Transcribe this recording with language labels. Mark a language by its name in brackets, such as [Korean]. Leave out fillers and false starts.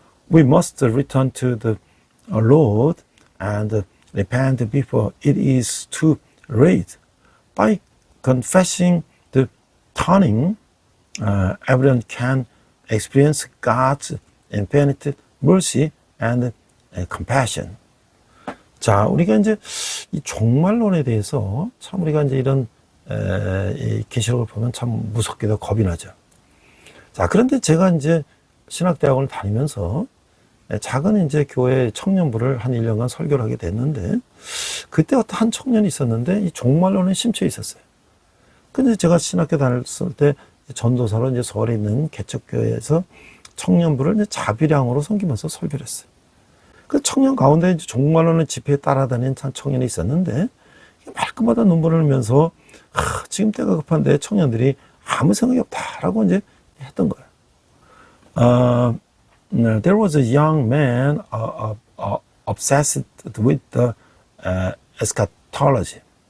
[English] We must return to the Lord and repent before it is too late. By confessing the turning, everyone can experience God's infinite mercy and compassion. [Korean] 자, 우리가 이제 이 종말론에 대해서 참 우리가 이제 이런 이 계시록을 보면 참 무섭게도 겁이 나죠. 자, 그런데 제가 이제 신학대학원을 다니면서 작은 이제 교회 청년부를 한 1년간 설교를 하게 됐는데, 그때 어떤 한 청년이 있었는데 이 종말론에 심취해 있었어요. 근데 제가 신학교 다녔을 때 전도사로 이제 서울에 있는 개척교회에서 청년부를 이제 자비량으로 섬기면서 설교를 했어요. 그 청년 가운데 이제 종말론의 집회에 따라다니는 청년이 있었는데, 말끝마다 눈물을 흘리면서 지금 때가 급한데 청년들이 아무 생각이 없다라고 이제 했던 거예요. [English] There was a young man obsessed with the eschatology.